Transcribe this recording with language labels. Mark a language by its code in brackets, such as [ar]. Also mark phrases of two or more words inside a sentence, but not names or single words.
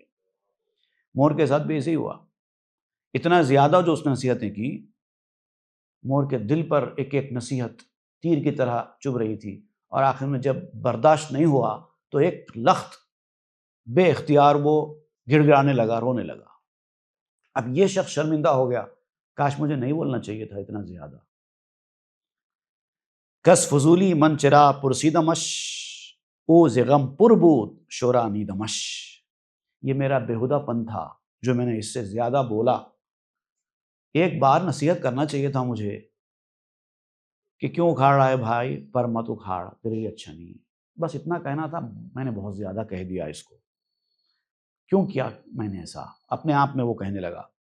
[ur] مور کے ساتھ بھی ایسے ہی ہوا۔ اتنا زیادہ جو اس نے نصیحتیں کی، مور کے دل پر ایک ایک نصیحت تیر کی طرح چبھ رہی تھی، اور آخر میں جب برداشت نہیں ہوا تو ایک لخت بے اختیار وہ گڑ گڑانے لگا، رونے لگا۔ اب یہ شخص شرمندہ ہو گیا، کاش مجھے نہیں بولنا چاہیے تھا اتنا زیادہ۔ [fa] کس فضولی من چرا پرسیدمش، او ز غم پر بود شورا نیدمش، [ur] یہ میرا بےہودہ پن تھا جو میں نے اس سے زیادہ بولا۔ ایک بار نصیحت کرنا چاہیے تھا مجھے کہ کیوں اکھاڑ رہا ہے بھائی، پر مت اکھاڑ، تیرے لیے اچھا نہیں ہے، بس اتنا کہنا تھا، میں نے بہت زیادہ کہہ دیا اس کو۔ کیوں کیا میں نے ایسا؟ اپنے آپ میں وہ کہنے لگا۔